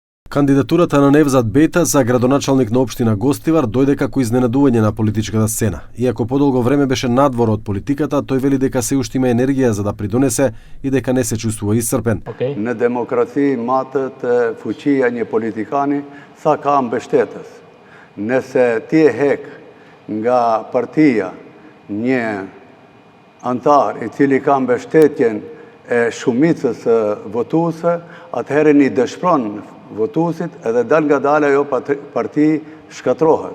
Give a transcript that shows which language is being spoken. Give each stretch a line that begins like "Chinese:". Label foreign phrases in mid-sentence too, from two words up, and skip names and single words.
Macedonian: Кандидатурата на Невзат Бејта за градоначалник на општина Гостивар дојде како изненадување на политичката сцена. Иако подолго време беше надвор од политиката, тој вели дека се уште има енергија за да придонесе и дека не се чувствува исцрпен.
Albanian: Në demokraci matët fuqia një politikani sa ka mbështetës. Nëse ti e hek nga partia një antar i cili ka mbështetjen e shumicës votuese, atëherë një dëshpron votuesit edhe dal nga dala ajo parti shkatrohet.